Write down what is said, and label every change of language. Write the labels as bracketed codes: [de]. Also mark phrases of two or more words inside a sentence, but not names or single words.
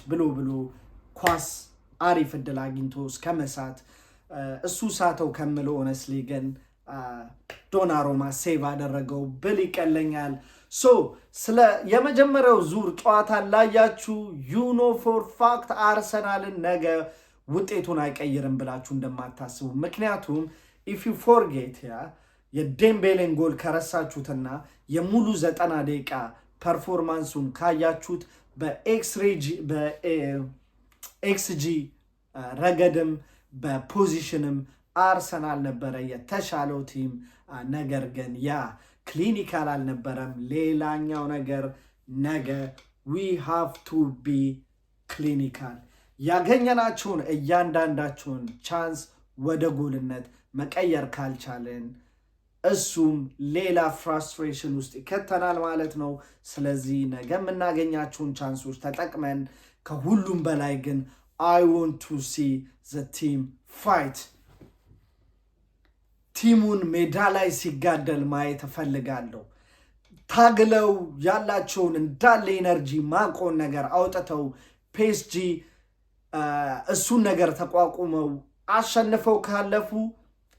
[am] ብሎ ኳስ አሪፍ እድል አግኝቶ እስከመሳት እሱ ሳተው ከምለው ሆነስሊ ግን ዶናሩማ ሴቭ አደረገው ብል ይቀለኛል። ስለ የመጀመሪያው ዙር ጨዋታ ላያችሁ [en] you know for fact [am] አርሰናልን ነገ ውጤቱን አይቀይርም ብላችሁ እንደማታስቡ። ምክንያቱም [en] if you forget [am] የዴምቤሌን ጎል ከረሳችሁትና የሙሉ 90 ደቂቃ ፐርፎርማንሱን ካያችሁት በኤክስጂ ረገድም በፖዚሽንም አርሰናል ነበረ የተሻለው ቲም። ነገር ግን ያ ክሊኒካል አልነበረም። ሌላኛው ነገር ነገ [en] we have to be clinical [am] ያገኘናቸውን እያንዳንዳቸውን ቻንስ ወደ ጎልነት መቀየር ካልቻለን እሱም ሌላ ፍራስትሬሽን ውስጥ ይከተናል ማለት ነው። ስለዚህ ነገ የምናገኛቸውን ቻንሶች ተጠቅመን ከሁሉም በላይ ግን [en] I want to see the team fight [am] ቲሙን ሜዳ ላይ ሲጋደል ማየት እፈልጋለሁ። ታግለው ያላቸውን እንዳለ ኤነርጂ ማቆን ነገር አውጥተው ፒኤስጂ እሱን ነገር ተቋቁመው አሸንፈው ካለፉ